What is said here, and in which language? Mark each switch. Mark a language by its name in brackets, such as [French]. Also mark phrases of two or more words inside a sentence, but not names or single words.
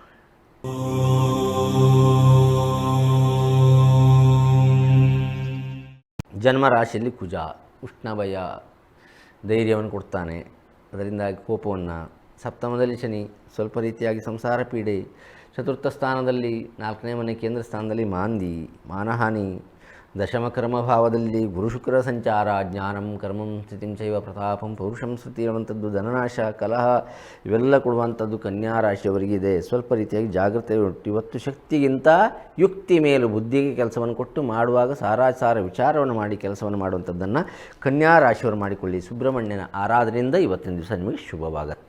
[Kannada] ಜನ್ಮರಾಶಿಯಲ್ಲಿ ಕುಜ ಉಷ್ಣಭಯ ಧೈರ್ಯವನ್ನು ಕೊಡ್ತಾನೆ, ಅದರಿಂದಾಗಿ ಕೋಪವನ್ನು. ಸಪ್ತಮದಲ್ಲಿ ಶನಿ, ಸ್ವಲ್ಪ ರೀತಿಯಾಗಿ ಸಂಸಾರ ಪೀಡೆ. ಚತುರ್ಥ ಸ್ಥಾನದಲ್ಲಿ 4ನೇ ಮನೆ ಕೇಂದ್ರ ಸ್ಥಾನದಲ್ಲಿ ಮಾಂದಿ, ಮಾನಹಾನಿ. ದಶಮ ಕರ್ಮಭಾವದಲ್ಲಿ ಗುರುಶುಕ್ರ ಸಂಚಾರ, [Sanskrit] ಜ್ಞಾನಂ ಕರ್ಮಂ ಸ್ಥಿತಿಂ ಚೈವ ಪ್ರತಾಪಂ ಪೌರುಷಂ ಶ್ರುತಿ [Kannada] ಇರುವಂಥದ್ದು, ಧನನಾಶ ಕಲಹ ಇವೆಲ್ಲ ಕೊಡುವಂಥದ್ದು ಕನ್ಯಾ ರಾಶಿಯವರಿಗಿದೆ. ಸ್ವಲ್ಪ ರೀತಿಯಾಗಿ ಜಾಗ್ರತೆ ಉಂಟು. ಇವತ್ತು ಶಕ್ತಿಗಿಂತ ಯುಕ್ತಿ ಮೇಲು ಬುದ್ಧಿಗೆ ಕೆಲಸವನ್ನು ಕೊಟ್ಟು ಮಾಡುವಾಗ ಸಾರಾಸಾರ ವಿಚಾರವನ್ನು ಮಾಡಿ ಕೆಲಸವನ್ನು ಮಾಡುವಂಥದ್ದನ್ನು ಕನ್ಯಾ ರಾಶಿಯವರು ಮಾಡಿಕೊಳ್ಳಿ. ಸುಬ್ರಹ್ಮಣ್ಯನ ಆರಾಧನೆಯಿಂದ ಇವತ್ತಿನ ದಿವಸ ನಿಮಗೆ ಶುಭವಾಗತ್ತೆ.